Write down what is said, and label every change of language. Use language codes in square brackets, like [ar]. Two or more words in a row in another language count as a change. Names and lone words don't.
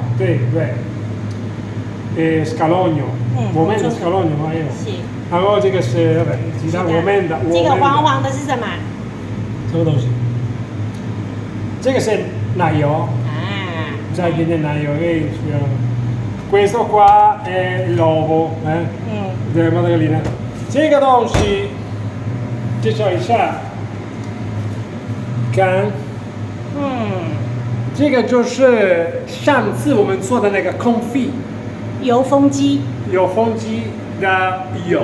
[zh] 对，scalogno， 我们的 scalogno 还有，然后这个是鸡蛋，我们的，这个黄黄的是什么？什么东西？这个是奶油，再一点点奶油给需要。 [it] Questo qua è l'uovo， [zh] 对，放这个里面，这个东西。介绍一下，看，这个就是上次我们做的那个confit，油风机的油。